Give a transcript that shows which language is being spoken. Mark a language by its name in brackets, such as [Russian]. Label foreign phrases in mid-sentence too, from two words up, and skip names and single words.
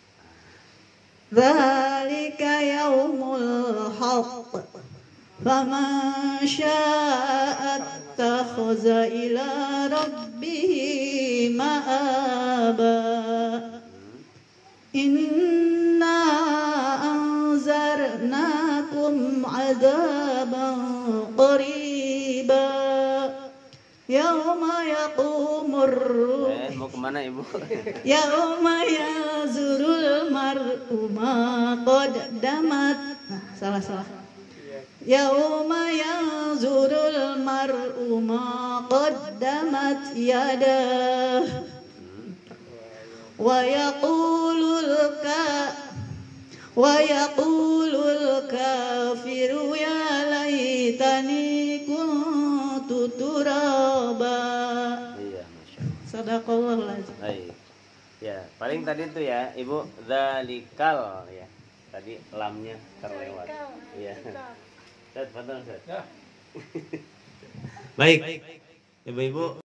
[Arabic] ذلك اليوم الحق فمن شاء اتخذ إلى ربه مآبا إنا أنذرناكم عذابا قريبا يوم يقوم [Indonesian] Mau kemana Ibu? [Arabic] يوم ينظر المرء ما قدمت يداه يوم ينظر المرء ما قدمت يداه ويقول الكافر يا ليتني كنت ترابا. [Indonesian] Iya, [Arabic] ما شاء الله. صدق الله العظيم. [Indonesian] Baik. Ya, paling tadi itu ya, Ibu, dzalikal ya. Tadi lamnya terlewat. Iya. Ustaz, fadhal Ustaz. Baik. Ibu-ibu